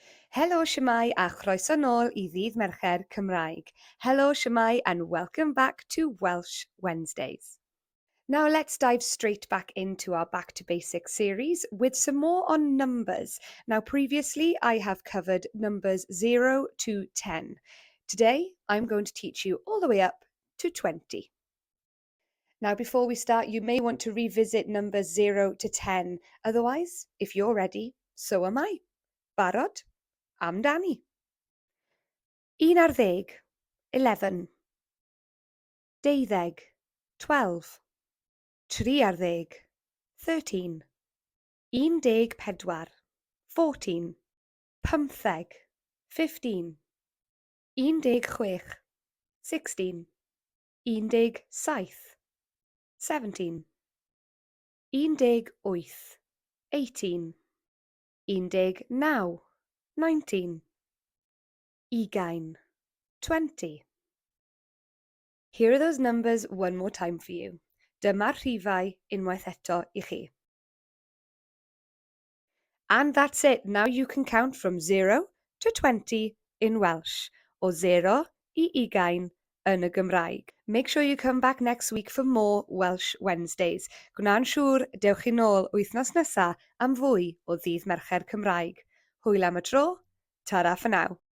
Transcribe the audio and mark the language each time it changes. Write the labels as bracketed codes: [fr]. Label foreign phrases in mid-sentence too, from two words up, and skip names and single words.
[cy] Helo, shwmae, a chroeso nôl I Ddydd Mercher Cymraeg. [en] Hello, shwmae, and welcome back to Welsh Wednesdays. Now let's dive straight back into our Back to Basics series with some more on numbers. Now previously I have covered numbers 0 to 10. Today I'm going to teach you all the way up to 20. Now before we start, you may want to revisit numbers 0 to 10. Otherwise, if you're ready, so am I. Barod? [cy] Amdani. 11, 11. 12, 12. 13, 13. 14, 14. 15, 15. 16, 16. 17, 17. 18, 18. 19, 19. 20. [en] Here are those numbers one more time for you. [cy] Dyma'r rhifau unwaith eto I chi. [en] And that's it. Now you can count from 0 to 20 in Welsh, or [cy] 0 I 20 yn y Gymraeg. [en] Make sure you come back next week for more Welsh Wednesdays. [cy] Gwna'n siŵr dewch chi nôl wythnos nesa am fwy o Ddydd Mercher Cymraeg. Hwyl am y tro, [en] ta-ra for now.